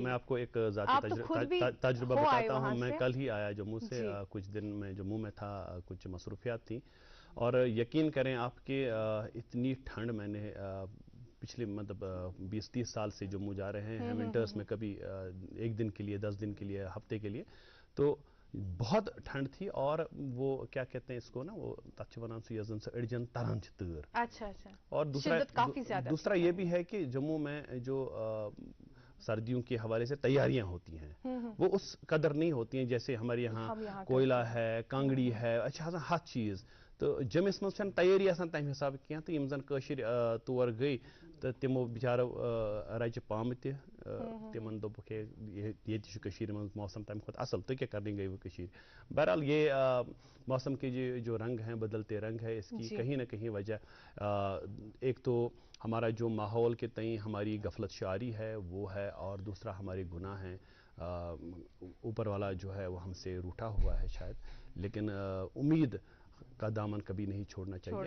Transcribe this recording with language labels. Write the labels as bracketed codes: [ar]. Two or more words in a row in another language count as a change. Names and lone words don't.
[ur] میں آپ کو ایک ذاتی تجربہ بتاتا ہوں. میں کل ہی آیا جموں سے، کچھ دن میں جموں میں تھا، کچھ مصروفیات تھیں اور یقین کریں آپ کہ اتنی ٹھنڈ میں نے پچھلے مطلب 20-30 سال سے جموں جا رہے ہیں ونٹرز میں، کبھی ایک دن کے لیے، 10 دن کے لیے، ہفتے کے لیے، تو بہت ٹھنڈ تھی. اور وہ کیا کہتے ہیں اس کو نا، وہ [ks] تچ ونان سو یزن سے اڑجن تران چھ تر. [ur] اچھا اور دوسرا یہ بھی ہے کہ جموں میں جو سردیوں کے حوالے سے تیاریاں ہوتی ہیں وہ اس قدر نہیں ہوتی ہیں جیسے ہمارے یہاں کوئلہ ہے، کانگڑی ہے، اچھا ہر چیز. [ks] تو جمس مز تیاری آسان تمہ حساب کی تو یم زن کشر تور گئی تو تمو بچارو رچہ پام تمن دوپک یہ موسم تمہ کھت اصل تو [ur] کیا کرنے گئی وہ [ks] کشیر. [ur] بہرحال یہ موسم کے جو رنگ ہیں، بدلتے رنگ ہے، اس کی کہیں نہ کہیں وجہ ایک تو ہمارا جو ماحول کے تئیں ہماری غفلت شعاری ہے وہ ہے، اور دوسرا ہمارے گناہ ہیں. اوپر والا جو ہے وہ ہم سے روٹھا ہوا ہے شاید، لیکن امید کا دامن کبھی نہیں چھوڑنا چاہیے.